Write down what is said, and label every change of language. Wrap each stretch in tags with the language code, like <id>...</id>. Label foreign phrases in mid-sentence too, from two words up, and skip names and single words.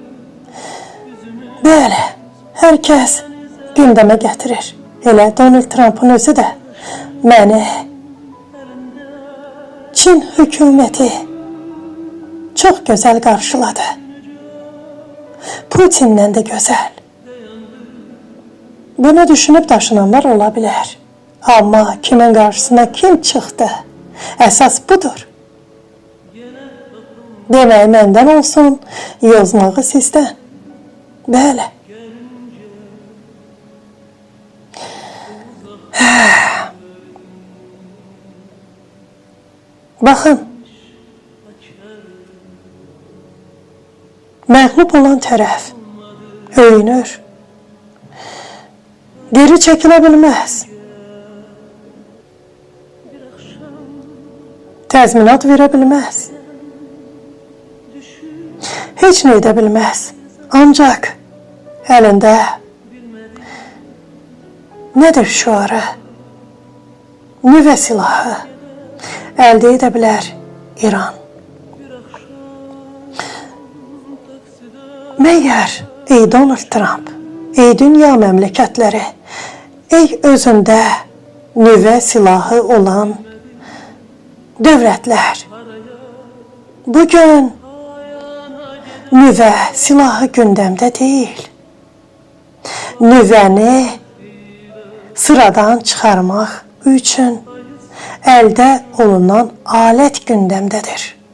<az>Bəli, hər kəs gündəmə gətirir. Elə Donald Trump'ın özü də məni Çin hökuməti çox gözəl qarşıladı. Putinlə də gözəl.</az> <tr>Bunu düşünüp taşınanlar olabilir. Ama kimin karşısına kim çıktı? Esas budur.</tr> <az>Demək məndən olsun, yozmağı sizdən. Bəli. Baxın. Məğlub olan tərəf öyünür.</az> <tr>Geri çekilebilmez. Təzminat verebilmez. Hiç ne edebilmez. Ancak elinde nedir şuarı? Nüve silahı elde edebilir İran.</tr> <az>Meğer ey Donald Trump, ey dünya məmləkətləri, ey özündə nüvə silahı olan dövlətlər, bugün nüvə silahı gündəmdə deyil. Nüvəni sıradan çıxarmaq üçün əldə olunan alət gündəmdədir.</az>